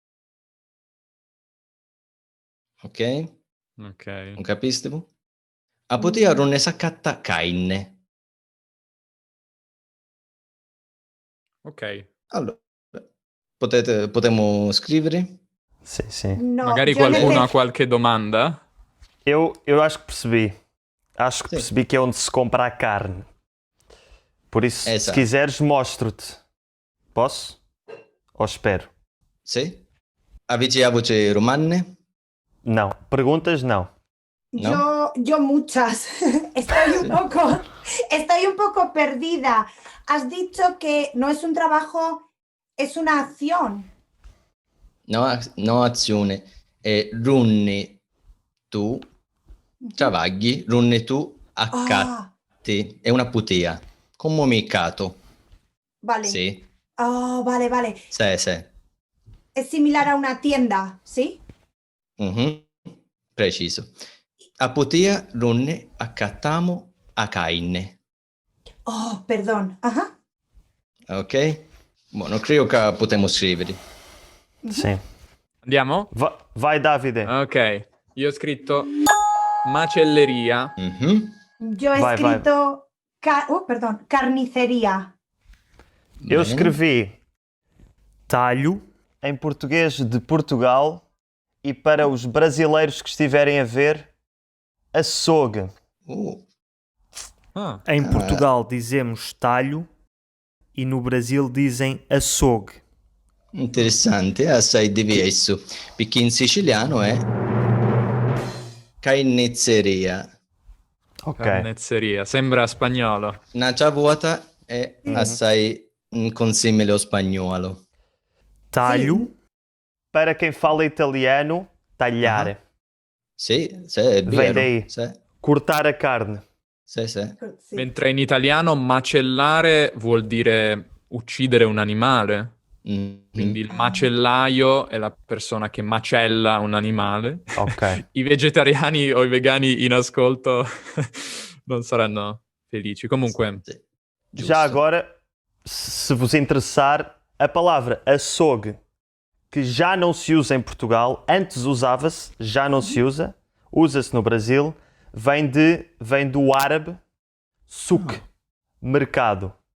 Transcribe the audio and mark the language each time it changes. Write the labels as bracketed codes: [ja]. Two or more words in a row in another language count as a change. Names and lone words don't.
[it] Ok? Ok. Non capiste? [scn] A putia non ne s'accatta cainne. [it] Ok. Allora, potremmo scrivere? [pt] Sim, sim. [it] No, Magari [es] yo [it] qualcuno ha [es] necesito... [it] qualche domanda? [pt] Eu acho que percebi. Acho que Sim. percebi que é onde se compra a carne. Por isso, se Exato. quiseres, mostro-te. Posso? Ou espero? [it] Sì? Avete voce romane? [pt] Não. Perguntas? Não. [es] ¿No? Yo muchas. Estoy un poco perdida. Has dicho que no es un trabajo, es una acción. [it] No azione. [scn] È runni tu, ciavagli, runni tu, accatti. [it] È una putia. Comunicato. [es] Vale. [it] Sì. [es] Oh, vale, vale. [it] Sì. [es] Es similar a una tienda, ¿sí? [it] Mhm. Preciso. [scn] A putia, runni, accattamo, a cainne. [es] Oh, perdón. Ajá. Ok? [it] Buono, credo che potremmo scrivere. [pt] Sim. [it] Andiamo? Vai, Davide. Ok. Io ho scritto macelleria. Mhm. [es] Yo he [it] Vai, vai. [es] escrito, perdón, carnicería. [pt] Eu [it] Bene. [pt] escrevi talho em português de Portugal e para os brasileiros que estiverem a ver, açougue. Ah, Em Portugal dizemos talho e no Brasil dizem açougue. [it] Interessante, è assai diverso, perché in siciliano è carnezzeria. Ok. carnezzeria. Sembra spagnolo. [scn] Una vuota è [it] Sì. [scn] assai consimile ao spagnolo. [pt] Talho. Para quem fala italiano, tagliare. [it] Sì, è [pt] Vem [it] vero. [pt] daí. [it] Sì. [pt] Cortar a carne. [it] Sì. [es] Sí. [it] Mentre in italiano macellare vuol dire uccidere un animale. Mhm. Quindi il macellaio è la persona che macella un animale. Ok. I vegetariani o i vegani in ascolto non saranno felici. Comunque, Sì. [pt] Já [it] Giusto. [pt] agora, se vos interessar, a palavra açougue, que já não se usa em Portugal, antes usava-se, já não se usa, usa-se no Brasil, vem do árabe souk, mercado.